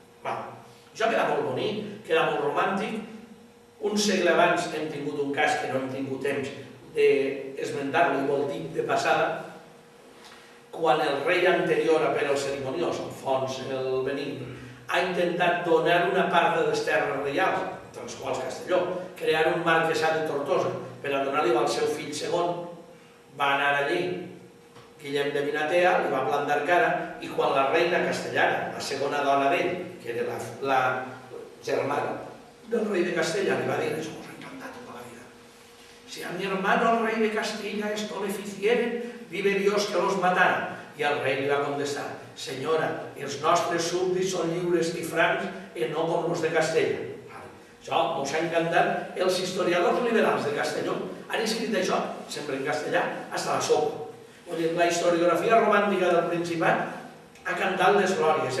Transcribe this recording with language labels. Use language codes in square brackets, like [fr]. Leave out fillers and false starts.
[ca] Això queda molt bonic, queda molt romàntic. Un segle abans hem tingut un cas que no hem tingut temps d'esmentar-lo, i vol dir de passada, quan el rei anterior a Pere el Cerimoniós, Alfons el Benigne, ha intentat donar una part de les terres reials, entre les quals Castelló, crear un marquesat de Tortosa, per a donar-li al seu fill segon, va anar allí Guillem de Vinatea, li va plantar cara, i quan la reina castellana, la segona dona d'ell, que era la germana del rei de Castella, li va dir: [es] eso nos ha encantado toda la vida. Si a mi hermano el rey de Castilla esto le ficieren, vive Dios que los matara. [ca] I el rei li va contestar: senyora, els nostres súbdits són lliures i francs i no com els de Castella. Això ens ha encantat. Els historiadors liberals de Castelló han escrit això, sempre en castellà, [es] hasta la sopa. [ca] La historiografia romàntica del Principat ha cantat les glòries.